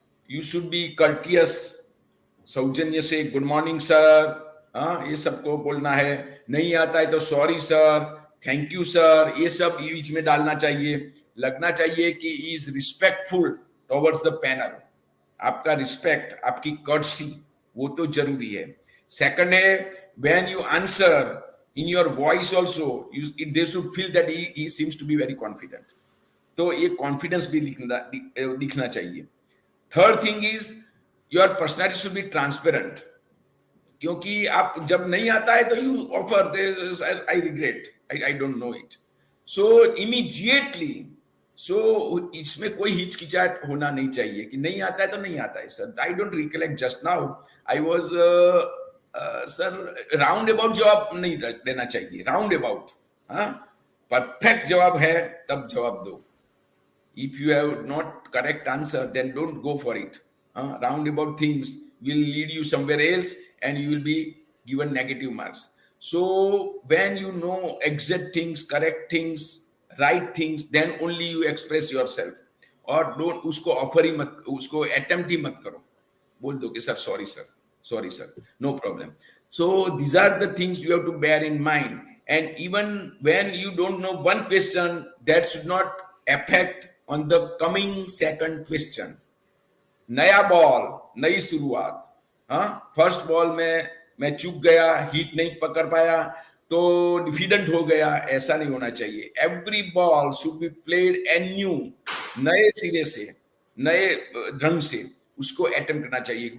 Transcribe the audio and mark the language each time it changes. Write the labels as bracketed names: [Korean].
[English] you should be courteous, सौजन्य से good morning sir, [Hindi] ये सबको बोलना है. नहीं आता है तो sorry sir, thank you sir, ये सब बीच में डालना चाहिए. लगना चाहिए कि [English] Is respectful towards the panel. [Hindi] आपका रिस्पेक्ट, आपकी कर्टसी, वो तो जरूरी है. [English] Second है, when you answer in your voice also, they should feel that he seems to be very confident. [Hindi] तो ये कॉन्फिडेंस भी दिखना चाहिए। [English] third thing is your personality should be transparent, [Hindi] क्योंकि आप जब नहीं आता है तो [English] you offer I regret, I don't know it, so immediately, [Hindi] सो इसमें कोई हिचकिचाहट होना नहीं चाहिए कि नहीं आता है तो नहीं आता है sir. [English] I don't recollect just now I was sir, [Hindi] round about जवाब नहीं देना चाहिए, राउंड अबाउट, हाँ, परफेक्ट जवाब है तब जवाब दो। [English] If you have not correct answer, then don't go for it. Roundabout things will lead you somewhere else, and you will be given negative marks. So when you know exact things, correct things, right things, then only you express yourself. [Hindi] और don't उसको offer ही मत, उसको attempt ही मत करो, बोल दो कि sir sorry sir, sorry sir, no problem. [English] So these are the things you have to bear in mind. And even when you don't know one question, that should not affect on the coming second question. [Hindi] नया ball, नई शुरुआत, हाँ, first ball में मैं चूक गया, hit नहीं पकड़ पाया तो डिफिडेंट हो गया, ऐसा नहीं होना चाहिए। [English] every ball should be played anew, [Hindi] नए सिरे से, नए ढंग से उसको अटेम्प्ट करना चाहिए।